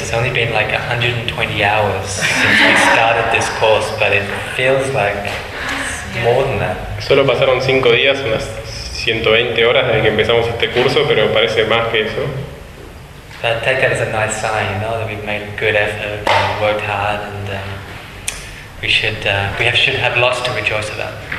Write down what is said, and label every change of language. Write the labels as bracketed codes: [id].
[en] It's only been like 120 hours since we started this course, but it feels like more than that. [es] Solo pasaron 5 días, unas 120 horas desde que empezamos este curso, pero parece más que eso. [en] But I take that as a nice sign, you know, that we've made good effort, worked hard, and we should have lots to rejoice about.